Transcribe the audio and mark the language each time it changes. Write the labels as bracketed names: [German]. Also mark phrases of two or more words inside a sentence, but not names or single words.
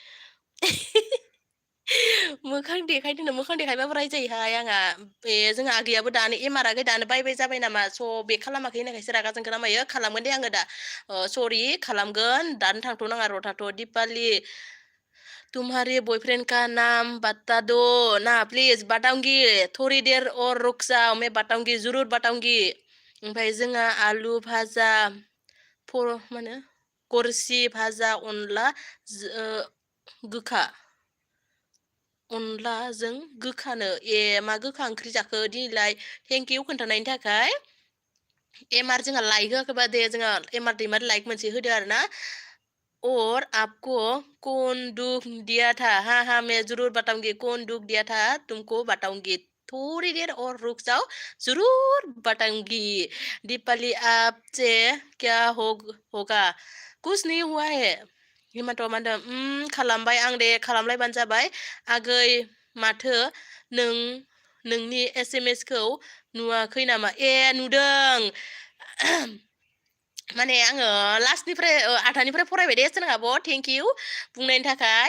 [Bodo] मोखां देखायबाबो रायजायोहाय आंहा जोंहा आगैयाबो दानो एमार आगै दानो बायबाय जाबाय नामा स' बे खालामाखै होननायखायसो रागा जोंखो ना मायो खालामगोन दे आङो दा सरि खालामगोन दानो थांथ'नाङा र' थाथ' [Hindi] दिपालि तुम्हारे बॉयफ्रेंड का नाम बता दो ना प्लिज बताऊंगी थोड़ी देर और रुक जाओ मैं बताऊंगी जरूर बताऊंगी [Bodo] ओमफ्राय जोंहा आलु भाजा मा होनो गरसि भाजा अनला गोखा अनलाजों गोखानो मा गोखा ओंख्रि जाखो दिनैलाय थेंकिउ खोन्थानायनि थाखाय एमार जोंहा लाइक होआखैबा दे जोंहा एमार दैमार लाइक मोनसे होदो आरो ना [Hindi] और आपको कौन दुःख दिया था? हाँ, हाँ, मैं ज़रूर बताऊँगी कौन दुःख दिया था तुमको बताऊँगी। थोड़ी देर और रुक जाओ, ज़रूर बताऊँगी। दीपाली आपसे क्या होगा? कुछ नहीं हुआ है। [Bodo] हिमांतआ मा होनदों? खालामबाय आं दे खालामलायबानो जाबाय। आगै माथो नों नोंनि एसएमएसखौ नुवाखै नामा? ए नुदों। माने आङो लास्टनिफ्राय आधानिफ्राय फरायबाय दे सोरां आब' [English] thank you [Bodo] बुंनायनि थाखाय।